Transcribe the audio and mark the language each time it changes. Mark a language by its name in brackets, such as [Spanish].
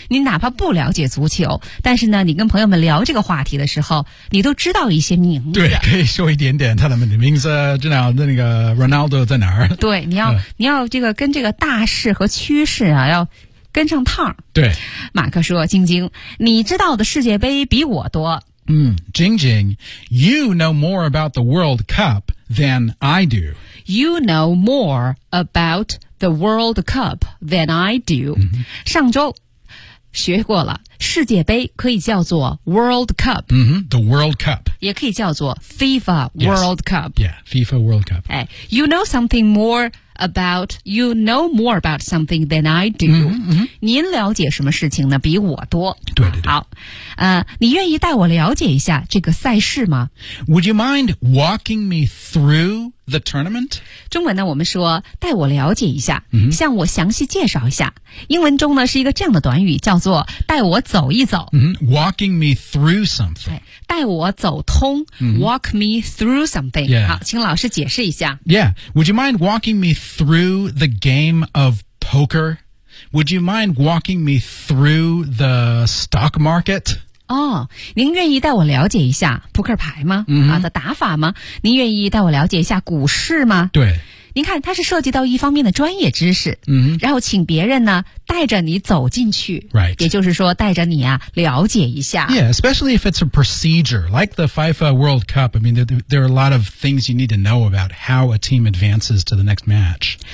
[Chinese] 你哪怕不了解足球，但是呢，你跟朋友们聊这个话题的时候，你都知道一些名字。对，可以说一点点他们的名字，知道那个 Ronaldo 在哪儿。对，你要、你要这个跟这个大势和趋势啊，要跟上趟。对，马克说：“晶晶，你知道的世界杯比我多。” [English] Jing Jing, you know more about the World Cup than I do. You know more about the World Cup than I do.、 [Chinese] 上周学过了，世界杯可以叫做 World Cup.、 [English] The World Cup. [Chinese] 也可以叫做 FIFA World、Cup. [English] Yeah, FIFA World Cup. Hey, you know something more about, you know more about something than I do.、 [Chinese] 您了解什么事情呢比我多。对对对。好。你愿意带我了解一下这个赛事吗 [English] ?Would you mind walking me through the tournament? [Chinese] 中文呢我们说带我了解一下、向我详细介绍一下。英文中呢是一个这样的短语叫做带我走一走。 [English] Walking me through something. [Chinese] 带我走通、 [English] walk me through something.、 [Chinese] 好请老师解释一下。 [English] Yeah,Would you mind walking me through the game of poker? Would you mind walking me through the stock market? [Chinese] 哦，您愿意带我了解一下扑克牌吗？的打法吗？您愿意带我了解一下股市吗？对。您看，它是涉及到一方面的专业知识，然后请别人呢带着你走进去 [English] ，right， [Chinese] 也就是说带着你啊了解一下。 [English] Yeah, especially if it's a procedure like the FIFA World Cup. I mean, there are a lot of things you need to know about how a team advances to the next match.